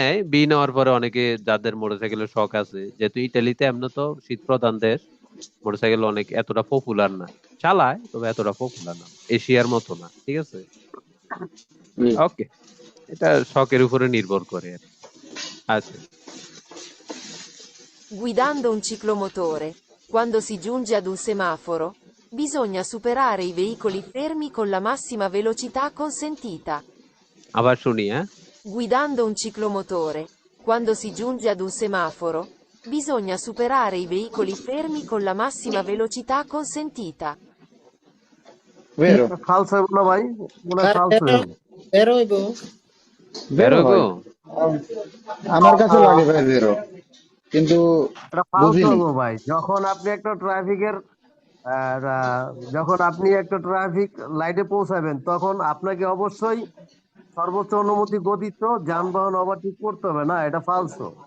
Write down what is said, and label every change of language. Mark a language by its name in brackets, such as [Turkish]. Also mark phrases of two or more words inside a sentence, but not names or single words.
[Bangla] নেয় বি নেওয়ার পরে, অনেকে যাদের মোটরসাইকেলের শখ আছে, যেহেতু ইটালিতে এমন তো শীত প্রধান দেশ, মোটরসাইকেল অনেক এতটা পপুলার না, চালায় তবে এতটা পপুলার না, এশিয়ার মতো না, ঠিক আছে। জি। ওকে, এটা শখের উপরে নির্ভর করে আর কি। আচ্ছা, [Italian] Guidando un ciclomotore, quando si giunge ad un semaforo, bisogna superare i veicoli fermi con la massima velocità consentita. [Bangla] আবার শুনি, হ্যাঁ। [Italian] Guidando un ciclomotore, quando si giunge ad un semaforo, bisogna superare i veicoli fermi con la massima velocità consentita. [Bangla] বেরো ফালস হইব না ভাই, মনে হয় আর ফালস হইব। বের হইব। বেরো বেরোবো। হয়, আমার কাছে লাগে ভাই বেরো, কিন্তু এটা ফালস বুঝিনি। হইব ভাই, যখন আপনি একটা ট্রাফিকের যখন আপনি একটা ট্রাফিক লাইটে পৌঁছাবেন, তখন আপনাকে অবশ্যই সর্বোচ্চ অনুমতি গতিতে যানবাহন ওভারটেক করতে হবে না, এটা ফালসো।